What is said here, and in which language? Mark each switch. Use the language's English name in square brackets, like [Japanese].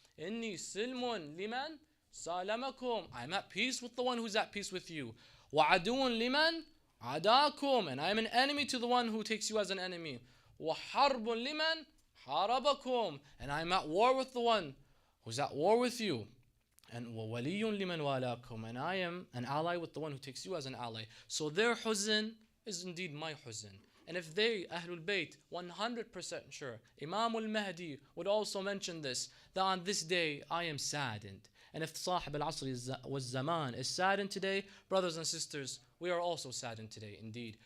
[Arabic] Inni silmun liman salamakum. [English] I'm at peace with the one who's at peace with you. [Arabic] Wa aduun liman adakum. [English] And I'm an enemy to the one who takes you as an enemy. [Arabic] Wa harbun liman harabakum. [English] And I'm at war with the one who's at war with you. [Arabic] And وَوَلِيٌّ لِمَنْ وَالَاكُمْ. [English] And I am an ally with the one who takes you as an ally. So their huzn is indeed my huzn. And if they, Ahlul Bayt, 100% sure, Imam al-Mahdi would also mention this, that on this day I am saddened. And if Sahib al-Asr was Zaman is saddened today, brothers and sisters, we are also saddened today indeed.